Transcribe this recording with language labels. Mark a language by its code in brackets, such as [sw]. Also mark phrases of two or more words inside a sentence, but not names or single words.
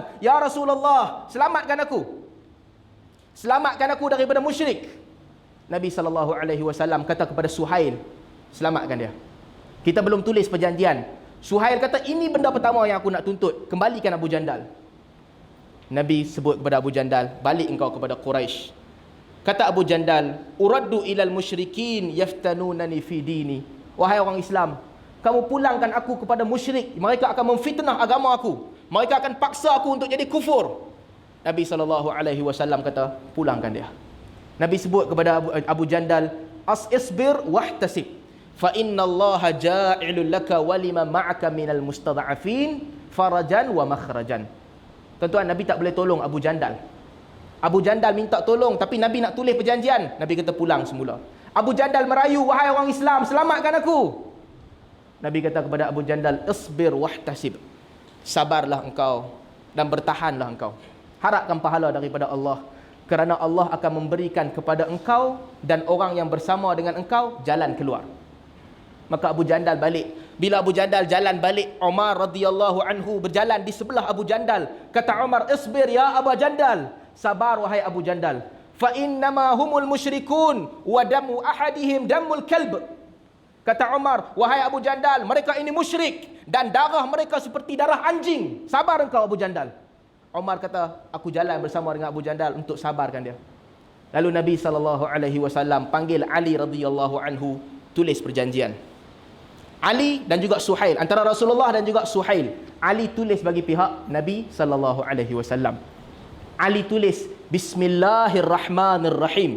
[ar] "يا رسول الله, [ms] selamatkan aku. Selamatkan aku daripada musyrik." Nabi SAW kata kepada Suhail, "Selamatkan dia. Kita belum tulis perjanjian." Suhail kata, "Ini benda pertama yang aku nak tuntut. Kembalikan Abu Jandal." Nabi sebut kepada Abu Jandal, "Balik engkau kepada Quraisy." [ar] Kata Abu Jandal, "أأرد إلى المشركين يفتنونني في ديني." [ms] Wahai orang Islam, kamu pulangkan aku kepada musyrik. Mereka akan memfitnah agama aku. Mereka akan paksa aku untuk jadi kufur. Nabi SAW kata, "Pulangkan dia." Nabi sebut kepada Abu Jandal, [ar] "اصبر واحتسب فإن الله جاعل لك ولمن معك من المستضعفين فرجا ومخرجا." [ms] Tuan-tuan, Nabi tak boleh tolong Abu Jandal. Abu Jandal minta tolong, tapi Nabi nak tulis perjanjian. Nabi kata, "Pulang semula." Abu Jandal merayu, "Wahai orang Islam, selamatkan aku." Nabi kata kepada Abu Jandal, [ar] "اصبر واحتسب." [ms] Sabarlah engkau dan bertahanlah engkau. Harapkan pahala daripada Allah. kerana Allah akan memberikan kepada engkau dan orang yang bersama dengan engkau jalan keluar. Maka Abu Jandal balik. Bila Abu Jandal jalan balik, Umar [ar] رضي الله عنه [ms] berjalan di sebelah Abu Jandal. Kata Umar, [ar] "اصبر يا [ms] Abu Jandal." Sabar wahai Abu Jandal. [ar] فإنما هم المشركون ودم أحدهم دم الكلب. [ms] Kata Umar, wahai Abu Jandal, mereka ini musyrik dan darah mereka seperti darah anjing. Sabar engkau Abu Jandal. Umar kata, aku jalan bersama dengan Abu Jandal untuk sabarkan dia. Lalu Nabi SAW panggil Ali [ar] رضي الله عنه, [ms] tulis perjanjian. Ali dan juga Suhail, antara Rasulullah dan juga Suhail. Ali tulis bagi pihak Nabi SAW. Ali tulis Bismillahirrahmanirrahim.